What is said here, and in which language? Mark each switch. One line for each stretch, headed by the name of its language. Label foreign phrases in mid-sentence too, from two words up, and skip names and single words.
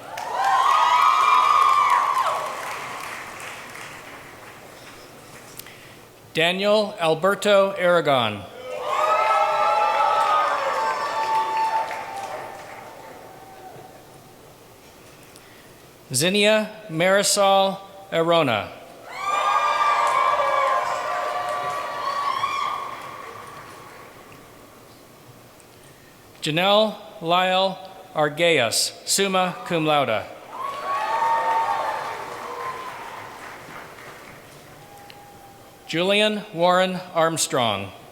English: Daniel Alberto Aragon. Zinnia Marisol Arona. Janelle Lyle Argeas, summa cum laude. Julian Warren Armstrong.